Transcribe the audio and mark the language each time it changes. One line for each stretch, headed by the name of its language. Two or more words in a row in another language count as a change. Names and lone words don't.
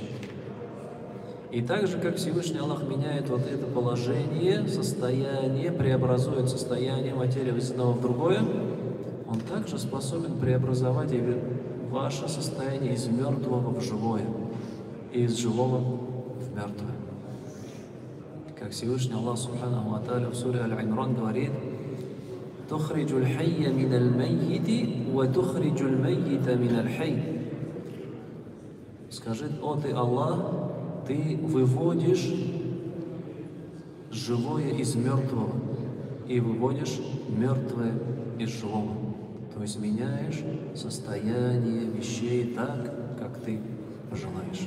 Russian: И так же, как Всевышний Аллах меняет вот это положение, состояние, преобразует состояние материи из одного в другое, Он также способен преобразовать и ваше состояние из мертвого в живое, и из живого в мертвое. Как Всевышний Аллах
Arabic: سبحانه وتعالى
Russian: в суре Аль-Имран говорит:
Arabic: «تخرج الحي من الميت وتخرج الميت من الحي».
Russian: Скажи: «О ты, Аллах, ты выводишь живое из мертвого и выводишь мертвое из живого». То есть меняешь состояние вещей так, как ты пожелаешь.